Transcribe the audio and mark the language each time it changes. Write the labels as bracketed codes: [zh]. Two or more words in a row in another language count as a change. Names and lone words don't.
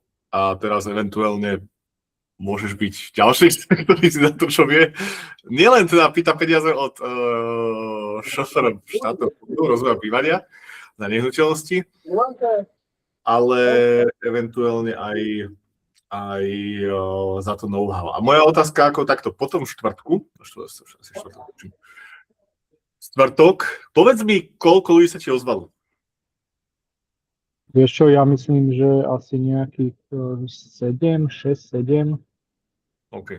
[sk] A teraz eventuálne môžeš byť ďalší, ktorý si za to, čo vie. Nielen teda pýta peniaze od šoféra štátneho fondu rozvoja bývania na nehnuteľnosti, ale eventuálne aj za to know-how. A moja otázka ako takto, potom v štvrtok, povedz mi, koľko ľudí sa ti ozvalo? Vieš čo, ja myslím, že asi nejakých 6-7 OK.